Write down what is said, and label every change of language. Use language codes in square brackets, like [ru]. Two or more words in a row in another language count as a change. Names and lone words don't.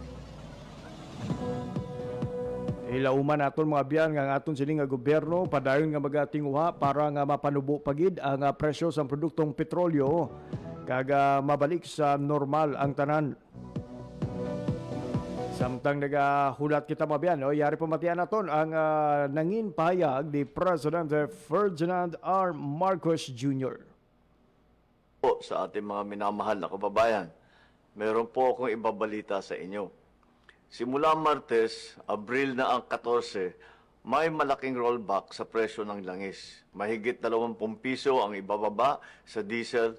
[hil] Ilauman naton mga biyan nga aton sining nga gobyerno padayon nga magatinguha para nga mapanubo pagid ang presyo sa produktong petrolyo kag mabalik sa normal ang tanan. Samtang nagahulat kita mga biyan, yari pamatian naton ang nangin pahayag ni Presidente Ferdinand R. Marcos Jr. [tl] Po sa ating mga minamahal na kababayan, meron po akong ibabalita sa inyo. Simula Martes, Abril na ang 14, may malaking rollback sa presyo ng langis. Mahigit 20 piso ang ibababa sa diesel.